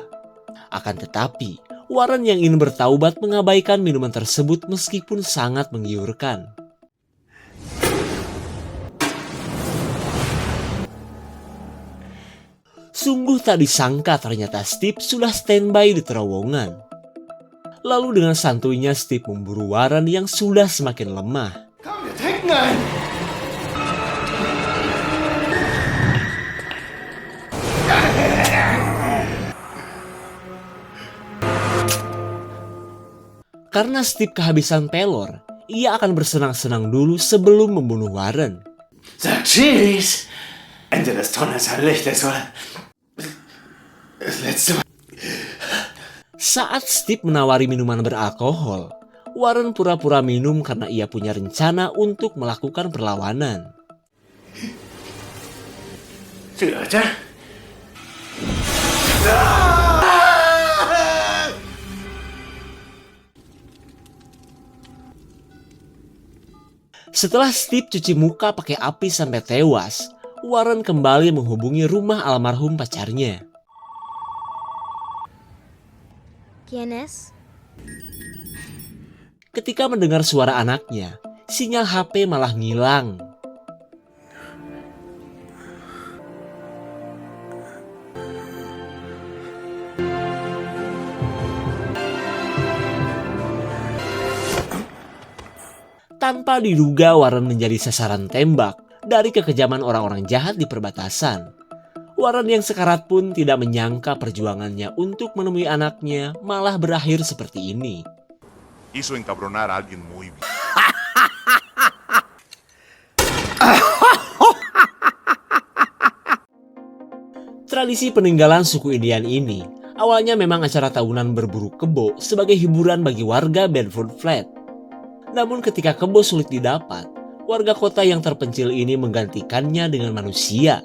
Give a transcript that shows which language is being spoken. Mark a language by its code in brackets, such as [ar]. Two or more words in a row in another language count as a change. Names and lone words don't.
[id] Akan tetapi, Warren yang ingin bertaubat mengabaikan minuman tersebut meskipun sangat menggiurkan. Sungguh tak disangka ternyata Steve sudah standby di terowongan. Lalu dengan santuinya Steve memburu Warren yang sudah semakin lemah. [de] Komm, wir trinken ein! [id] Karena Steve kehabisan pelor, ia akan bersenang-senang dulu sebelum membunuh Warren. [de] Sag Cheese! Ende des Tunnels ein Licht ist, oder? Das letzte Mal. [id] Saat Steve menawari minuman beralkohol, Warren pura-pura minum karena ia punya rencana untuk melakukan perlawanan. Sudah aja. Setelah Steve cuci muka pakai api sampai tewas, Warren kembali menghubungi rumah almarhum pacarnya. [es] ¿Quién es? [id] Ketika mendengar suara anaknya, sinyal HP malah ngilang. Tanpa diduga, Warren menjadi sasaran tembak dari kekejaman orang-orang jahat di perbatasan. Warren yang sekarat pun tidak menyangka perjuangannya untuk menemui anaknya malah berakhir seperti ini. [es] Hizo encabronar a alguien muy bien. [id] Tradisi peninggalan suku Indian ini awalnya memang acara tahunan berburu kebo sebagai hiburan bagi warga Bedford Flat. Namun ketika kebo sulit didapat, warga kota yang terpencil ini menggantikannya dengan manusia.